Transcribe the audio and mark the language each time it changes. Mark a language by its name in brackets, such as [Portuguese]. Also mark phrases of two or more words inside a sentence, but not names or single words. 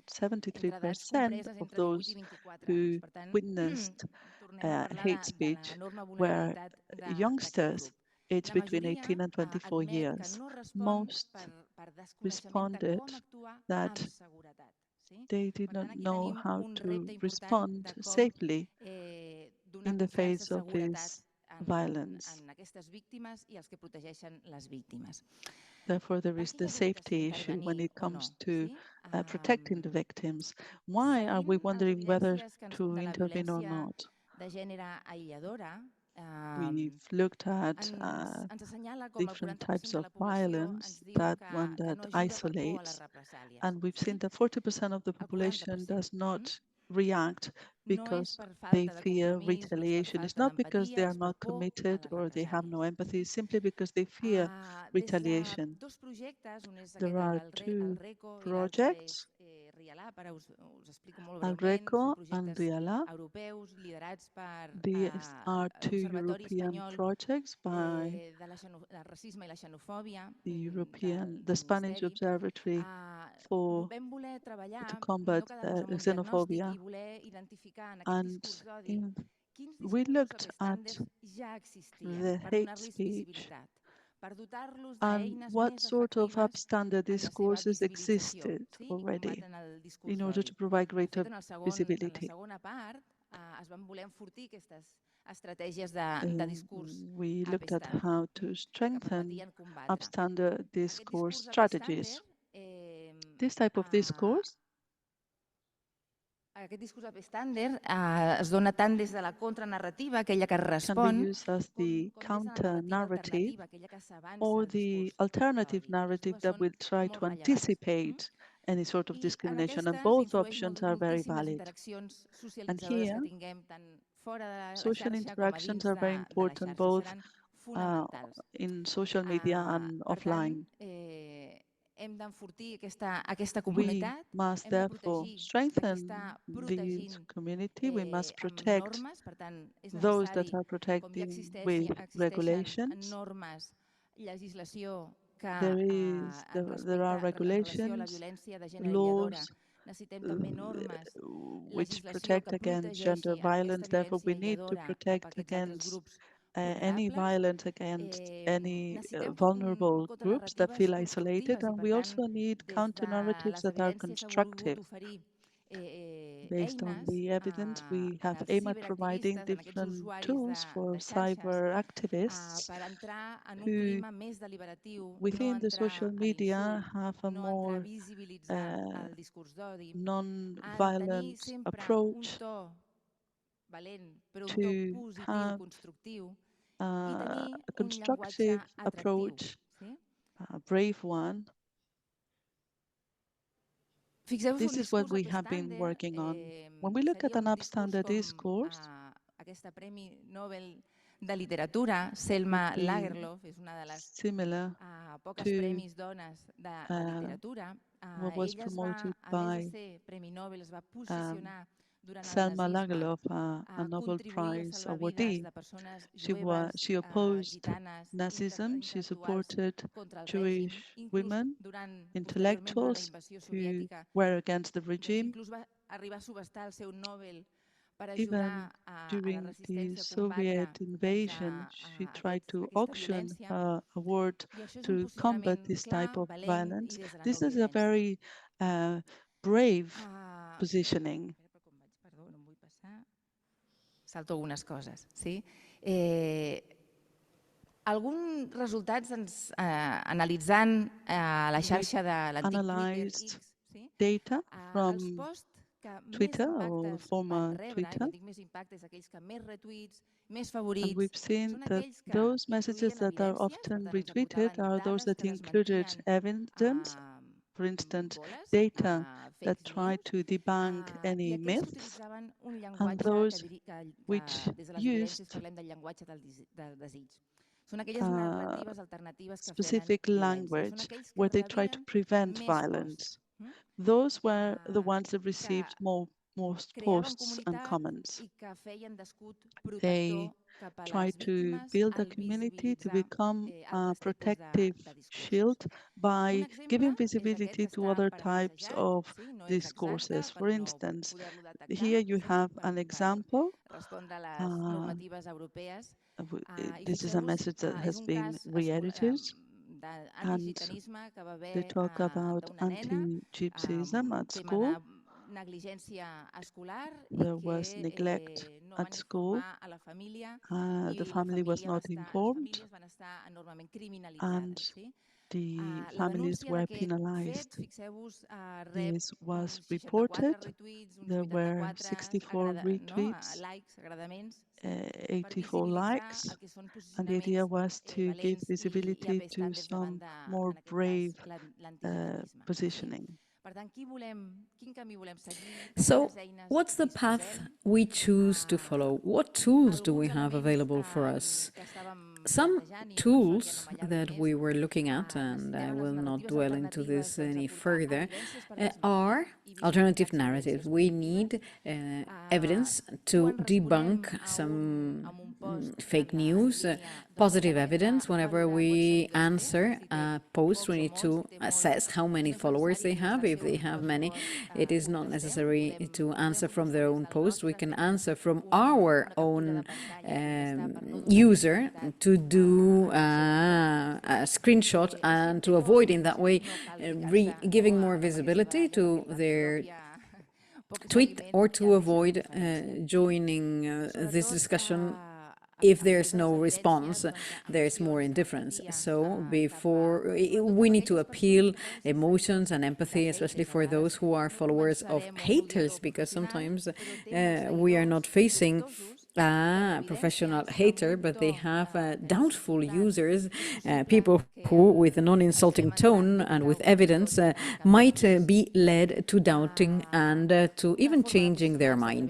[Catalan] entre edats 73% compreses [English] of [Catalan] entre 18 i [English] those [Catalan] 24 anys. [English] who [Catalan] Per tant, [English] witnessed [Catalan] tornem a parlar [English] hate [Catalan] de la [English] speech [Catalan] enorme [English] were [Catalan] vulnerabilitat d'aquest [English] youngsters [Catalan] grup. [English] aged [Catalan] La [English] between [Catalan] majoria [English] 18 and 24 [Catalan] admet que [English] years. [Catalan] no respon [English] Most [Catalan] per desconeixement de [English] responded [Catalan] com actuar [English] that [Catalan] amb seguretat. Sí? [English] they did [Catalan] Per [English] not [Catalan] tant, aquí [English] know [Catalan] tenim [English] how [Catalan] un [English] to [Catalan] repte important [English] respond [Catalan] de com [English] safely [Catalan] donar [English] in the [Catalan] confiança, [English] face of [Catalan] seguretat [English] this violence. [Catalan] en aquestes víctimes i els que protegeixen les víctimes. [English] Therefore, there [Catalan] Per [English] is [Catalan] què hi [English] the [Catalan] ha vocació [English] safety issue when [Catalan] intervenir [English] it [Catalan] o no? [English] comes to [Catalan] Sí? [English] protecting the victims. Why are we [Catalan] Seguint les [English] wondering whether [Catalan] evidències [English] to [Catalan] de la [English] intervene or [Catalan] violència [English] not? [Catalan] de gènere aïlladora, [English] We've looked at [Catalan] ens assenyala com el [English] different 40% types [Catalan] de [English] of [Catalan] la població ens ens diu [English] that one [Catalan] que [English] that [Catalan] no ajuda per por a les [English] isolates, [Catalan] represàlies. [English] and we've [Catalan] Sí? [English] seen that 40% of the [Catalan] El [English] population 40%. does not react [Catalan] No és [English] because [Catalan] per [English] they [Catalan] falta de [English] fear [Catalan] compromís, no és per [English] retaliation. It's [Catalan] falta [English] not because they [Catalan] d'empatia, [English] are [Catalan] és per [English] not [Catalan] por a [English] committed [Catalan] les [English] or they have no [Catalan] represàlies. [English] empathy, simply because they fear [Catalan] Des de [English] retaliation. [Catalan] dos projectes, un és [English] There [Catalan] aquest [English] are [Catalan] el [English] two [Catalan] RECO i l'altre és [English] projects, [Catalan] RIALAP, ara us explico molt Al breument, són [English] Greco and [Catalan] projectes Riala. europeus liderats per [English] These are two [Catalan] l'Observatori [English] European [Catalan] Espanyol [English] projects by [Catalan] del racisme i la xenofòbia [English] the [Catalan] del [English] Spanish [Catalan] Ministeri. [English] Observatory for [Catalan] Vam voler [English] to [Catalan] treballar, [English] combat [Catalan] no quedar-nos amb un diagnòstic [English] xenophobia, [Catalan] i voler identificar en aquest [English] and [Catalan] discurs d'odi quins [English] we [Catalan] discursos [English] looked at [Catalan] upstanders ja existien [English] the [Catalan] per [English] hate [Catalan] donar-los [English] speech [Catalan] visibilitat, per dotar-los [English] and [Catalan] d'eines [English] what [Catalan] més [English] sort of [Catalan] efectives [English] upstander [Catalan] en la seva [English] discourses [Catalan] visibilització, [English] existed [Catalan] sí? I [English] already [Catalan] combaten el discurs [English] in order [Catalan] d'odi. [English] to provide [Catalan] De [English] greater [Catalan] fet, en la [English] visibility. [Catalan] segona part es van voler enfortir aquestes estratègies de discurs [English] We looked at upstander how to [Catalan] que [English] strengthen [Catalan] permetien combatre. [English] upstander [Catalan] Aquest [English] discourse [Catalan] discurs upstander [English] strategies. This type of discourse [Catalan] aquest discurs upstander es dona tant des de la contranarrativa, aquella que [English] can be [Catalan] respon, [English] used as the [Catalan] com des de la [English] counter [Catalan] narrativa [English] narrative [Catalan] alternativa, aquella que s'avança [English] or [Catalan] al [English] the [Catalan] discurs [English] alternative [Catalan] d'odi. Totes [English] narrative [Catalan] dues [English] that [Catalan] són [English] will try [Catalan] molt [English] to [Catalan] rellevants. [English] anticipate any sort of [Catalan] I en [English] discrimination, and [Catalan] aquestes [English] both [Catalan] influeix [English] options are very [Catalan] moltíssimes [English] valid. [Catalan] interaccions [English] And [Catalan] socialitzadores que [English] here, [Catalan] tinguem tant fora de la [English] social [Catalan] xarxa com a [English] interactions [Catalan] dins [English] are very [Catalan] de la [English] important, [Catalan] xarxa. [English] both [Catalan] Seran fonamentals. [English] in social media and [Catalan] Per tant, [English] offline. [Catalan] hem d'enfortir aquesta [English] We [Catalan] comunitat, [English] must [Catalan] hem de [English] therefore [Catalan] protegir a qui [English] strengthen [Catalan] està [English] this [Catalan] protegint [English] community. We must [Catalan] amb [English] protect [Catalan] normes, per tant, és [English] those that [Catalan] necessari, [English] are [Catalan] com ja [English] protecting with [Catalan] existeixen [English] regulations. [Catalan] normes, legislació que [English] There are [Catalan] en relació a la [English] regulations, [Catalan] violència de gènere aïlladora, [English] laws [Catalan] necessitem també normes, [English] which [Catalan] legislació [English] protect [Catalan] que [English] against gender [Catalan] protegeixi aquesta [English] violence. Therefore, [Catalan] violència [English] we need to [Catalan] aïlladora cap a [English] protect [Catalan] aquests altres [English] against [Catalan] grups [English] any [Catalan] vulnerables. [English] violence against any [Catalan] Necessitem [English] vulnerable groups that [Catalan] contranarratives [English] feel isolated, [Catalan] constructives i, [English] and [Catalan] per [English] we [Catalan] tant, [English] also need [Catalan] des [English] counter [Catalan] de [English] narratives [Catalan] les [English] that are [Catalan] evidències s'ha volgut [English] constructive. [Catalan] oferir [English] Based on [Catalan] eines [English] the evidence, we [Catalan] en [English] have [Catalan] els [English] aimed at providing [Catalan] ciberactivistes, en aquests [English] different [Catalan] usuaris [English] tools for [Catalan] de xarxes, [English] cyber activists [Catalan] per entrar en un [English] who, [Catalan] clima més deliberatiu, no [English] within the [Catalan] entrar [English] social [Catalan] a [English] media, [Catalan] l'insult, [English] have a [Catalan] no entrar a [English] more [Catalan] visibilitzar el discurs d'odi, en tenir [English] non-violent [Catalan] sempre un [English] approach [Catalan] to valent, però un to [English] to [Catalan] positiu, [English] have [Catalan] constructiu, i [English] a [Catalan] tenir un llenguatge [English] constructive [Catalan] atractiu. [English] approach, [Catalan] Sí? [English] a brave one. [Catalan] Fixeu-vos [English] This [Catalan] un [English] is what [Catalan] discurs [English] we have been [Catalan] upstander, [English] working on. When we look at [Catalan] seria [English] an [Catalan] un discurs [English] upstander [Catalan] com [English] discourse, [Catalan] aquesta Premi Nobel de Literatura, [English] it would Selma be [Catalan] Lagerlöf, és una de les [English] similar [Catalan] poques [English] to [Catalan] premis dones de literatura. [English] what was [Catalan] Ella [English] promoted [Catalan] a més de [English] by [Catalan] ser Premi Nobel, es va um, posicionar durant el Selma nazisme Lagerlöf, a a [English] Nobel [Catalan] contribuir a [English] Prize [Catalan] salvar vides [English] awardee. [Catalan] de persones jueves, [English] She opposed [Catalan] gitanes, [English] Nazism. She [Catalan] intel·lectuals [English] supported [Catalan] contra el règim, [English] Jewish [Catalan] inclús [English] women, [Catalan] posteriorment durant la [English] intellectuals [Catalan] invasió [English] who [Catalan] soviètica. [English] were against the [Catalan] De fet, [English] regime. [Catalan] inclús va arribar a subestar el seu Nobel per [English] Even [Catalan] ajudar a la [English] during the [Catalan] resistència a combatre [English] Soviet invasion, she tried to [Catalan] aquesta [English] auction [Catalan] violència. [English] her award [Catalan] I això és un [English] to combat [Catalan] posicionament [English] this type [Catalan] clar, [English] of [Catalan] valent i [English] violence. [Catalan] des de la no [English] This is a [Catalan] violència. [English] very brave [Catalan] Ah, [English] positioning. [Catalan] espera, com vaig, perdó, no em vull passar. Salto algunes coses, sí? Alguns resultats analitzant la xarxa de l'antic Twitter [English] Analyzed [Catalan] X, sí? [English] data [Catalan] Els [English] from [Catalan] posts que més [English] Twitter or [Catalan] impactes van [English] former [Catalan] rebre, i [English] Twitter, [Catalan] quan dic més impactes, aquells que més retuits, més [English] and [Catalan] favorits, [English] we've seen [Catalan] són [English] that [Catalan] aquells que [English] those messages [Catalan] incluïen [English] that are [Catalan] evidències, per [English] often [Catalan] tant ens [English] retweeted [Catalan] aportaven [English] are those [Catalan] dades [English] that [Catalan] que [English] included [Catalan] desmentien [English] evidence, for instance, data that fake try news, to debunk [Catalan] i [English] any [Catalan] aquells que [English] myths, [Catalan] utilitzaven un [English] and [Catalan] llenguatge [English] those [Catalan] que [English] which [Catalan] des de les evidències [English] used [Catalan] parlem del llenguatge del desig. Són aquelles narratives alternatives que frenen [English] specific [Catalan] violència, són [English] language [Catalan] aquells que [English] where they try to [Catalan] rebien [English] prevent [Catalan] més posts, [English] violence. Those were the ones that [Catalan] que [English] received most [Catalan] creaven [English] posts and [Catalan] comunitat [English] comments. [Catalan] i que feien d'escut [English] They [Catalan] protector cap a [English] try [Catalan] les [English] to [Catalan] víctimes [English] build a [Catalan] al [English] community to [Catalan] visibilitzar [English] become a [Catalan] altres tipus [English] protective [Catalan] de discursos. [English] shield by [Catalan] Un exemple [English] giving [Catalan] és aquest [English] visibility [Catalan] que [English] to [Catalan] està [English] other types [Catalan] parafrasejat, [English] of [Catalan] sí? No és exacte [English] discourses. [Catalan] per [English] For [Catalan] no [English] instance, [Catalan] poder-lo detectar, [English] here you [Catalan] sí? [English] have an example. [Catalan] Respondre a les Uh, normatives europees. I [English] this is a [Catalan] fixeu-vos, [English] message that [Catalan] és [English] has [Catalan] un [English] been [Catalan] cas [English] re-edited, and [Catalan] d'antigitanisme que va [English] they [Catalan] haver [English] talk about [Catalan] d'una nena [English] anti-Gypsyism at [Catalan] tema [English] school. [Catalan] de negligència escolar i [English] There was [Catalan] que [English] neglect [Catalan] no [English] at [Catalan] van [English] school. [Catalan] informar a la família [English] The [Catalan] i la [English] family was [Catalan] família [English] not [Catalan] les [English] informed, [Catalan] famílies van estar enormement [English] and [Catalan] criminalitzades. Sí? [English] the [Catalan] La [English] families [Catalan] denúncia [English] were [Catalan] d'aquest fet, [English] penalized. [Catalan] fixeu-vos, rep [English] This was [Catalan] uns 64 [English] reported. [Catalan] retweets, uns [English] There were 84 64 retweets, likes, [Catalan] agradaments, sí? Per 84 visibilitzar [English] likes, [Catalan] el que són [English] and the idea [Catalan] posicionaments [English] was to give [Catalan] valents i [English] visibility to [Catalan] apestants davant [English] some more [Catalan] en aquest [English] brave [Catalan] cas, l'antigitanisme. Sí? [English] positioning. [Catalan] Per tant, quin camí volem seguir, [English] So, [Catalan] quines eines [English] what's the path [Catalan] disposem? [English] we choose to follow? What tools do we [Catalan] Alguns [English] have [Catalan] elements [English] available for us? [Catalan] que estàvem [English] Some [Catalan] plantejant, i per això ja no [English] tools [Catalan] m'allargo [English] that [Catalan] més, [English] we were looking at, and I [Catalan] necessitem en les [English] will not [Catalan] narratives [English] dwell into [Catalan] alternatives [English] this any [Catalan] aportar [English] further, [Catalan] evidències per desmentir [English] are [Catalan] i [English] alternative [Catalan] visibilitzar [English] narratives. [Catalan] experiències [English] We [Catalan] positives. [English] need evidence to [Catalan] Quan responem [English] debunk [Catalan] a [English] some [Catalan] un post [English] fake [Catalan] en [English] news, [Catalan] línia, doncs [English] positive [Catalan] hem de [English] evidence. Whenever [Catalan] valorar quants [English] we [Catalan] seguidors té, [English] answer [Catalan] si té [English] a post, we [Catalan] pocs o [English] need [Catalan] molts, [English] to [Catalan] si té molts, [English] assess how [Catalan] és [English] many followers [Catalan] necessari [English] they [Catalan] dins [English] have. [Catalan] del [English] If [Catalan] seu [English] they have many, [Catalan] pressupost [English] it is not [Catalan] contestem, [English] necessary to answer from their own [Catalan] des del [English] post. We [Catalan] nostre [English] can [Catalan] temps [English] answer from [Catalan] una [English] our [Catalan] captura de [English] own [Catalan] pantalla i contestar per no donar [English] user [Catalan] visibilitat [English] to do [Catalan] al seu entorn. [English] a screenshot [Catalan] Si en [English] and [Catalan] té [English] to avoid in [Catalan] pocs, [English] that way [Catalan] no cal ficar-se [English] giving [Catalan] no, [English] more [Catalan] amb aquesta [English] visibility [Catalan] baralla [English] to [Catalan] perquè la [English] their [Catalan] pròpia poc [English] tweet, [Catalan] seguiment [English] or [Catalan] ja [English] to [Catalan] deixa [English] avoid [Catalan] d'indiferència. [English] joining this [Catalan] Sobretot, [English] discussion. If [Catalan] amb [English] there's [Catalan] totes [English] no [Catalan] les [English] response, [Catalan] evidències, doncs, [English] there's more [Catalan] emocions [English] indifference. [Catalan] d'empatia [English] So [Catalan] sobretot [English] we [Catalan] cap a [English] need to [Catalan] aquelles [English] appeal [Catalan] persones sense [English] emotions and [Catalan] ànim [English] empathy, [Catalan] de [English] especially [Catalan] haters. A [English] for those [Catalan] vegades [English] who are [Catalan] no [English] followers of [Catalan] començarem un [English] haters, [Catalan] moderador [English] because [Catalan] professional, [English] sometimes [Catalan] però té molts [English] we are [Catalan] seguidors [English] not facing [Catalan] dubtosos [English] a professional hater, but they have doubtful users, people who, with a non-insulting tone and with evidence, might be led to doubting and to even changing their mind.